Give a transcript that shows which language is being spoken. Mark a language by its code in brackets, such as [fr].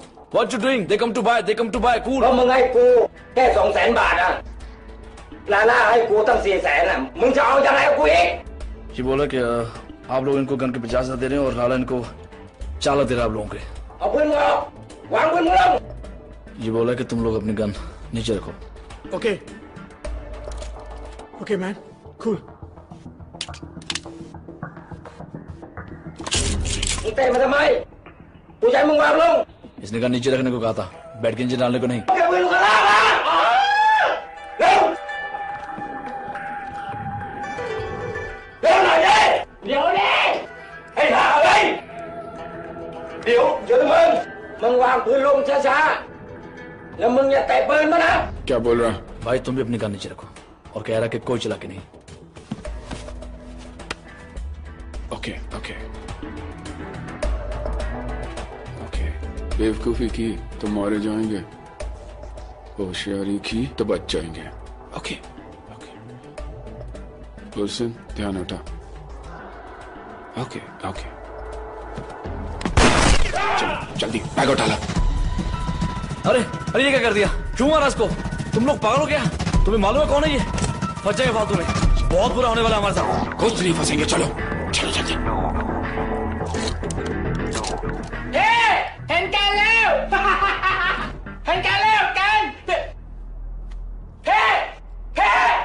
[en] What you doing? They come to buy, cool. [th] มึงให้กูแค่200,000 บาทอะลาล่าให้กูตั้ง400,000อะมึงจะเอายังไงกับกูอีก [hi] ये बोला कि आप लोग इनको गन के 50,000 दे रहे हैं और लाला इनको 4 लाख दे रहा है आप लोगों के। [th] เอาปืนมึงออกวางปืนมึงลง [hi] ये बोला कि तुम लोग अपनी गन नीचे रखो। [en] Okay man, cool. [th] มึงเตะมาทำไมกูจะให้มึงวางลง [hi] इसने गन नीचे रखने को कहा था, बैठ के नीचे डालने को नहीं। [th] เอาปืนมึงลากมาเร็วเร็วหน่อยดิเดี๋ยวดิให้หาเลยเดี๋ยวมึงวางปืนลงช้าๆแล้วมึงอย่าเตะปืนมานะ [hi] क्या बोल रहा? भाई तुम भी अपनी गन नीचे रखो और कह रहा कि कोई चला के नहीं। [en] Okay. [hi] बेवकूफी की तो मारे जाएंगे, होशियारी की तो बच जाएंगे। [en] Okay. [hi] गुलशन, ध्यान हटा। ओके। चलो जल्दी बैग उठा ला। अरे ये क्या कर दिया? क्यों मारा इसको? तुम लोग पागल हो गया? तुम्हें मालूम है कौन है ये? फंस जाएगा फालतू में, बहुत बुरा होने वाला हमारे साथ। कुछ नहीं फंसेंगे, चलो जल्दी। [th] เห็นกันแล้วเห็นกันแล้วกันเฮ้